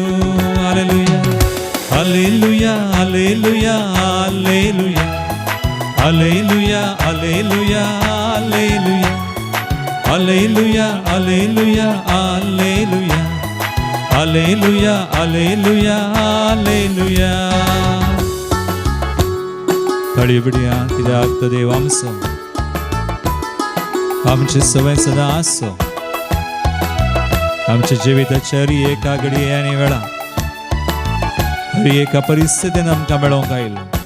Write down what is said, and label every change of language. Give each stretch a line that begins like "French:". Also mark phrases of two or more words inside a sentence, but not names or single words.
Kannada: ಹಲ್ಲೆಲೂಯಾ, ಹಲ್ಲೆಲೂಯಾ, ಹಲ್ಲೆಲೂಯಾ, ಹಲ್ಲೆಲೂಯಾ, ಹಲ್ಲೆಲೂಯಾ, ಹಲ್ಲೆಲೂಯಾ, ಹಲ್ಲೆಲೂಯಾ, ಹಲ್ಲೆಲೂಯಾ, ಹಲ್ಲೆಲೂಯಾ, ಹಲ್ಲೆಲೂಯಾ, ಹಲ್ಲೆಲೂಯಾ, ಹಲ್ಲೆಲೂಯಾ.
Konkani: तळयो बिडया, कित्याक तो देव आमचो, आमची सवय सदां आसचो. आमच्या जिविताच्या हर एका घडये आनी वेळा, हर एका परिस्थितीन आमकां मेळोवंक आयलो.